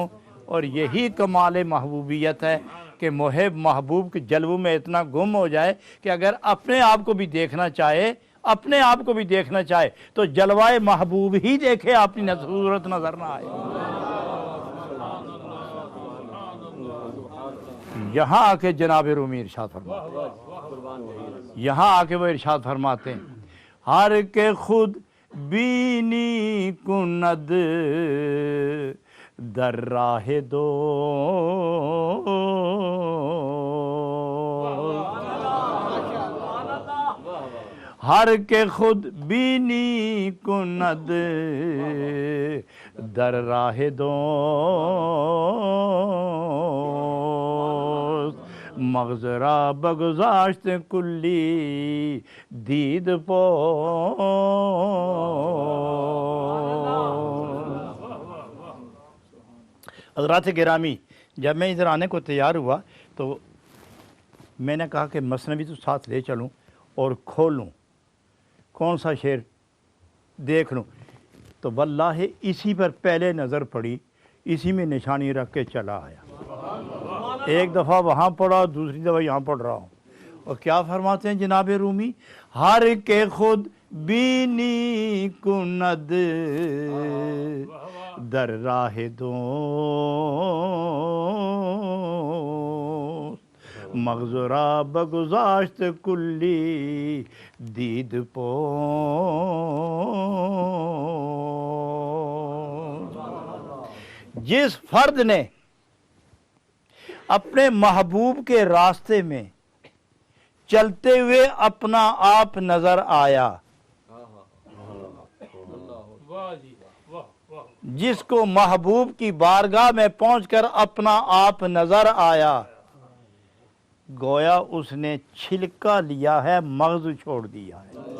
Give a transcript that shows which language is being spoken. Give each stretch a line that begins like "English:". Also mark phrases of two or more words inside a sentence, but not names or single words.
Urdu: اور یہی کمال محبوبیت ہے کہ محب محبوب کے جلووں میں اتنا گم ہو جائے کہ اگر اپنے آپ کو بھی دیکھنا چاہے، اپنے آپ کو بھی دیکھنا چاہے تو جلوائے محبوب ہی دیکھے، اپنی صورت نظر نہ آئے۔ یہاں آ کے جناب رومی ارشاد فرماتے ہیں، یہاں آ کے وہ ارشاد فرماتے ہیں،
Persian: ہر کے خود بینی کند در راہ دوست، ہر کے خود بینی کند در راہ دوست، مغز را بگذاشت کلی دید پوست۔
Urdu: حضرات گرامی، جب میں ادھر آنے کو تیار ہوا تو میں نے کہا کہ مثنوی تو ساتھ لے چلوں اور کھولوں، کون سا شعر دیکھ لوں، تو واللہ اسی پر پہلے نظر پڑی، اسی میں نشانی رکھ کے چلا آیا، ایک دفعہ وہاں پڑھا دوسری دفعہ یہاں پڑھ رہا ہوں۔ اور کیا فرماتے ہیں جناب رومی،
Persian: ہر کے خود بینی کند در راہ دوست، مغز را بگذاشت کلی دید پوست۔
Urdu: جس فرد نے اپنے محبوب کے راستے میں چلتے ہوئے اپنا آپ نظر آیا، جس کو محبوب کی بارگاہ میں پہنچ کر اپنا آپ نظر آیا، گویا اس نے چھلکا لیا ہے، مغز چھوڑ دیا ہے۔